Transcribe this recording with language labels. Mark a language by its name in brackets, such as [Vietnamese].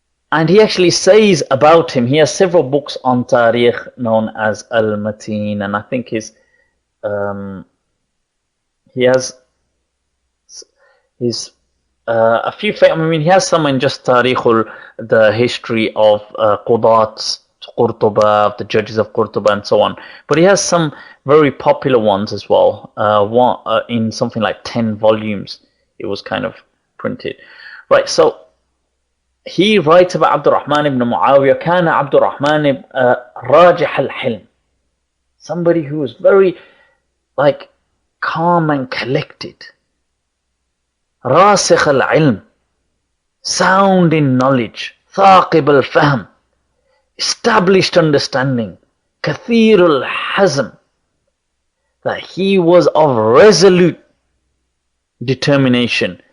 [English] And he actually says about him, he has several books on Tariq known as Al-Mateen, and I think he has a few, I mean, he has some in just Tariq, the history of Qudat, Cordoba, of the judges of Cordoba, and so on. But he has some very popular ones as well. In something like 10 volumes, it was kind of printed. Right, so he writes about Abdul Rahman ibn Muawiyah. [Arabic] كان عبد الرحمن راجح الحلم. [English] Somebody who was very calm and collected. [Arabic] راسخ العلم, [English] sound in knowledge. [Arabic] ثاقب الفهم, [English] established understanding. [Arabic] كثير الحزم, [English] that he was of resolute determination.